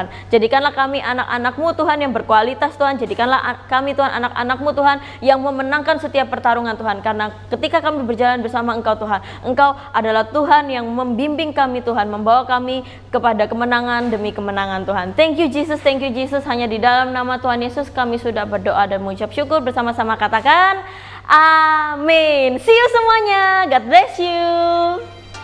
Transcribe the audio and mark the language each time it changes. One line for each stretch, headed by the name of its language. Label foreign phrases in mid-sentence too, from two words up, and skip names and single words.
Indonesian: Jadikanlah kami anak-anak-Mu Tuhan yang berkualitas Tuhan. Jadikanlah kami Tuhan anak-anak-Mu Tuhan yang memenangkan setiap pertarungan Tuhan, karena ketika kami berjalan bersama Engkau Tuhan, Engkau adalah Tuhan yang membimbing kami Tuhan, membawa kami kepada kemenangan demi kemenangan Tuhan.
English: Thank you Jesus, thank you Jesus.
Indonesian: Hanya di dalam nama Tuhan Yesus kami sudah berdoa dan mengucap syukur, bersama-sama katakan amin.
English: See you semuanya, God bless you.